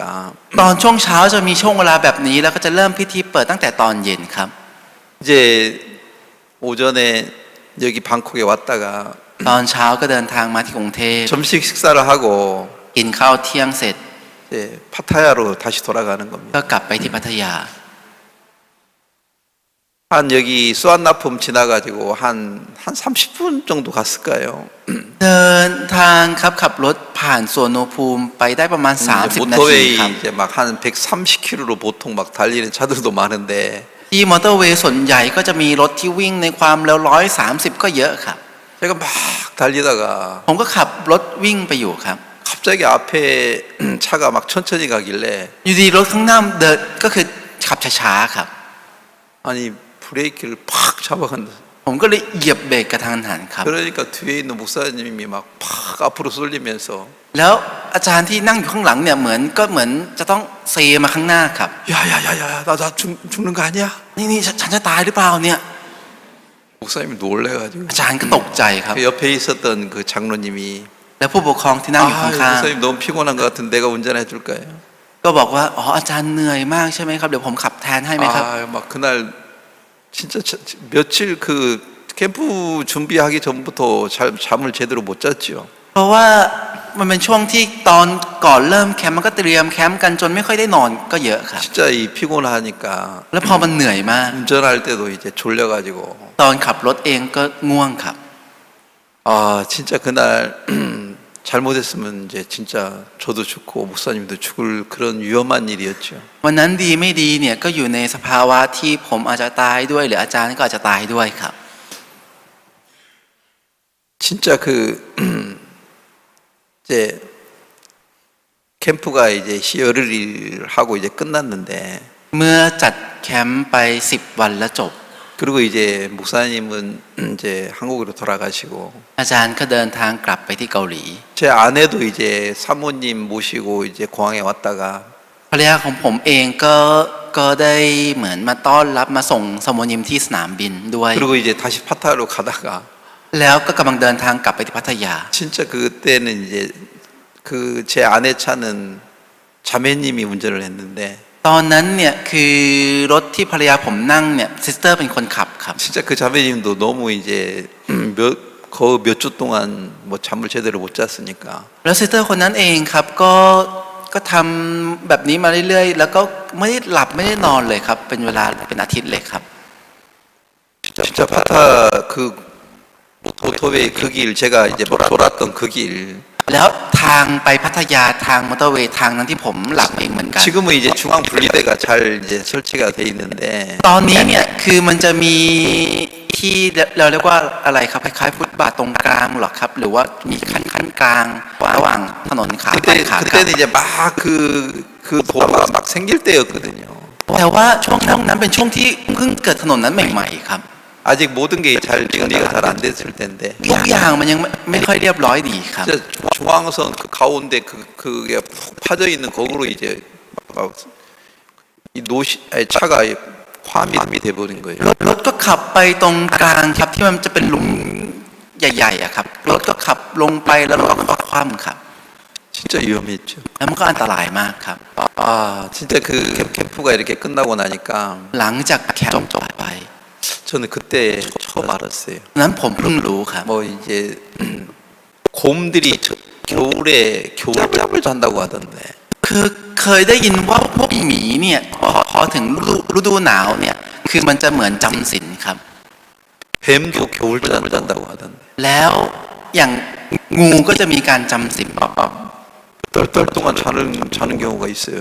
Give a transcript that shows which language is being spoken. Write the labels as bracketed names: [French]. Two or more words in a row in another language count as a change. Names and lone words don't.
[Thai] ตอนช่วงเช้าจะมีช่วงเวลาแบบนี้แล้วก็จะเริ่มพิธีเปิดตั้งแต่ตอนเย็นครับ [Korean] 이제 오전에 여기 방콕에 왔다가 [Thai] ตอนเช้าก็เดินทางมาที่กรุงเทพ [Korean] 점심 식사를 하고 [Thai] กินข้าวเที่ยงเสร็จ [Korean] 이제 파타야로 다시 돌아가는 겁니다. [Thai] ก็กลับไปที่พัทยา [Korean] 한 여기 수완나품 지나가지고 한 30분 정도 갔을까요? [Thai] เดินทางครับขับรถผ่านสวนอุณหภูมิไปได้ประมาณ [Korean] 이제 [Thai] 30 นาที [Korean] 모터웨이 [Thai] ครับ [Korean] 이제 막 한 130km로 보통 막 달리는 차들도 많은데 [Thai] ที่มอเตอร์เวย์ส่วนใหญ่ก็จะมีรถที่วิ่งในความเร็ว130ก็เยอะครับ [Korean] 제가 막 달리다가 [Thai] ผมก็ขับรถวิ่งไปอยู่ครับ [Korean] 갑자기 앞에 차가 막 천천히 가길래 [Thai] อยู่ดีรถข้างหน้าเดินก็คือขับช้าๆครับ [Korean] 아니 브레이크를 팍 잡아간다. [Thai] ผมก็เลยเหยียบเบรกกระทันหันครับ [Korean] 그러니까 뒤에 있는 목사님이 막 팍 앞으로 쏠리면서 [Thai] แล้วอาจารย์ที่นั่งอยู่ข้างหลังเนี่ยเหมือนจะต้องเซมาข้างหน้าครับ [Korean] 야야야야 나 죽는 거 아니야? [Thai] นี่ฉันจะตายหรือเปล่าเนี่ย [Korean] 목사님이 놀래가지고 [Thai] อาจารย์ก็ตกใจครับ [Korean] 그 옆에 있었던 그 장로님이 [Thai] แล้วผู้ปกครองที่นั่งอยู่ 아 ข้าง [Korean] 목사님 너무 피곤한 것 같은데 내가 운전해 줄까요? [Thai] ๆก็บอกว่าอ๋ออาจารย์เหนื่อยมากใช่ไหมครับเดี๋ยวผมขับแทนให้ไหมครับ [Korean] 아 막 그날 진짜 며칠 그 캠프 준비하기 전부터 잠을 제대로 못 잤지요. [Thai] เพราะว่ามันเป็นช่วงที่ตอนก่อนเริ่มแคมป์มันก็เตรียมแคมป์กันจนไม่ค่อยได้นอนก็เยอะครับ [Korean] 진짜 이 피곤하니까 [Thai] แล้วพอมันเหนื่อยมาก [Korean] 운전할 때도 이제 졸려가지고 [Thai] ตอนขับรถเองก็ง่วงครับ [Korean] 아 진짜 그날 잘못했으면 이제 진짜 저도 죽고 목사님도 죽을 그런 위험한 일이었죠. [Thai] วันนั้นดีไม่ดีเนี่ยก็อยู่ในสภาวะที่ผมอาจจะตายด้วยหรืออาจารย์ก็อาจจะตายด้วยครับ [Korean] 진짜 그 이제 캠프가 이제 열흘 하고 이제 끝났는데 [Thai] เมื่อจัดแคมป์ไป10 วันแล้วจบ [Korean] 그리고 이제 목사님은 이제 한국으로 돌아가시고 [Thai] อาจารย์ก็เดินทางกลับไปที่เกาหลี [Korean] 제 아내도 이제 사모님 모시고 이제 공항에 왔다가 [Thai] ภรรยาของผมเองก็ได้เหมือนมาต้อนรับมาส่งสโมนิมที่สนามบินด้วย [Korean] 그리고 이제 다시 파타야로 가다가 [Thai] แล้วก็กำลังเดินทางกลับไปที่พัทยา [Korean] 진짜 그때는 이제 그 제 아내 차는 자매님이 운전을 했는데 [Thai] ตอนนั้นเนี่ยคือรถที่ภรรยาผมนั่งเนี่ยซิสเตอร์เป็นคนขับครับ [Korean] 진짜 그 자매님도 너무 이제 거의 몇 주 동안 뭐 잠을 제대로 못 잤으니까 [Thai] แล้วซิสเตอร์คนนั้นเองครับก็ทำแบบนี้มาเรื่อยๆแล้วก็ไม่ได้หลับไม่ได้นอนเลยครับเป็นเวลาเป็นอาทิตย์เลยครับ [Korean] 진짜 파타 그 모터웨이 그 길 제가 이제 돌았던 그 길 [Thai] แล้วทางไปพัทยาทางมอเตอร์เวย์ทางนั้นที่ผมหลับเองเหมือนกัน [Korean] 지금은 이제 중앙 분리대가 잘 이제 설치가 돼 있는데 [Thai] ตอนนี้เนี่ยคือมันจะมีที่เราเรียกว่าอะไรครับคล้ายๆฟุตบาทตรงกลางหรอครับหรือว่ามีขั้นกลางระหว่างถนนขาไปขากลับ [Korean] 그때는 이제 막 그 도로가 막 생길 때였거든요. [Thai] แต่ว่าช่วงนั้นเป็นช่วงที่เพิ่งเกิดถนนนั้นใหม่ๆครับ [Korean] 아직 모든 게 잘 정리가 잘 안 됐을 텐데 [Thai] ทุกอย่างมันยังไม่ค่อยเรียบร้อยดีครับ [Korean] 진짜 중앙선 그 가운데 그게 푹 파져 있는 거기로 이제 이 차가 화밀이 돼버린 거예요. [Thai] รถก็ขับไปตรงกลางครับที่มันจะเป็นหลุมใหญ่ๆอะครับรถก็ขับลงไปแล้วรถก็คว่ำครับ [Korean] 진짜 위험했죠. [Thai] แล้วมันก็อันตรายมากครับ [Korean] 아 진짜 그 캠프가 이렇게 끝나고 나니까 [Thai] หลังจากแคมป์จบไป [Korean] 저는 그때 처음 알았어요. [Thai] นั้นผมเพิ่งรู้ครับ [Korean] 뭐 이제 곰들이 겨울에 겨울잠을 잔다고 하던데 [Thai] คือเคยได้ยินว่าพวกหมีเนี่ยพอถึงฤดูหนาวเนี่ยคือมันจะเหมือนจำศีลครับ [Korean] 뱀도 겨울잠을 잔다고 하던데 [Thai] แล้วอย่างงูก็จะมีการจำศีล [Korean] 몇 달 동안 자는 경우가 있어요.